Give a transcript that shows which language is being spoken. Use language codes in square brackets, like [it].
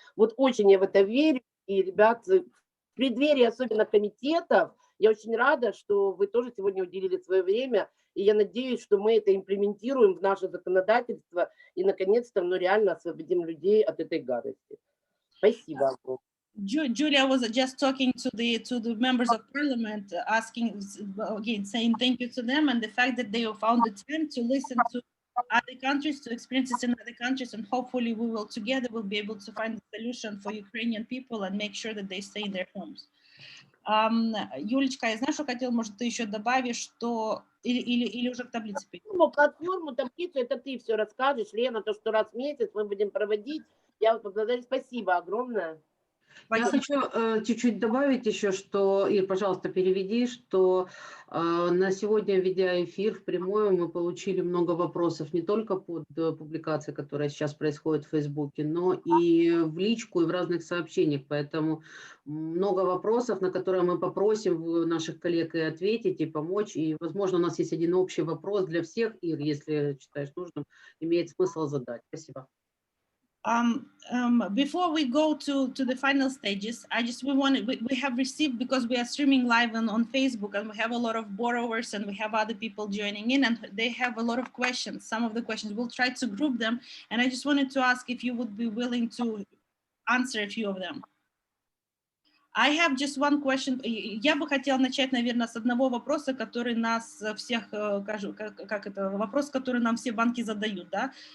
[ru] Вот очень я в это верю, и, ребят, в преддверии особенно комитетов, я очень рада, что вы тоже сегодня уделили свое время, и я надеюсь, что мы это имплементируем в наше законодательство и, наконец-то, реально освободим людей от этой гадости. Спасибо. [en] Julia was just talking to the members of parliament, asking again, saying thank you to them, and the fact that they found the time to listen to other countries, to experiences in other countries, and hopefully we will together will be able to find a solution for Ukrainian people and make sure that they stay in their homes. [ru] Юлечка, я знаю, что хотела, может, ты еще добавишь, что или уже к таблице перейдем? Платформу, таблицу, это ты все расскажешь, Лена, то, что раз в месяц мы будем проводить. Я вот благодарю, спасибо огромное. Я хочу чуть-чуть добавить еще, что, Ир, пожалуйста, переведи, что на сегодня, ведя эфир впрямую, мы получили много вопросов не только под публикацией, которая сейчас происходит в Фейсбуке, но и в личку, и в разных сообщениях. Поэтому много вопросов, на которые мы попросим наших коллег и ответить, и помочь. И, возможно, у нас есть один общий вопрос для всех, Ир, если считаешь нужным, имеет смысл задать. Спасибо. [en] Before we go to the final stages, we have received, because we are streaming live on Facebook, and we have a lot of borrowers and we have other people joining in, and they have a lot of questions. Some of the questions, we'll try to group them, and I just wanted to ask if you would be willing to answer a few of them. I have just one question. [ru] Я бы хотела начать, наверное, с одного вопроса, который нас всех, вопрос, который нам все банки задают, да?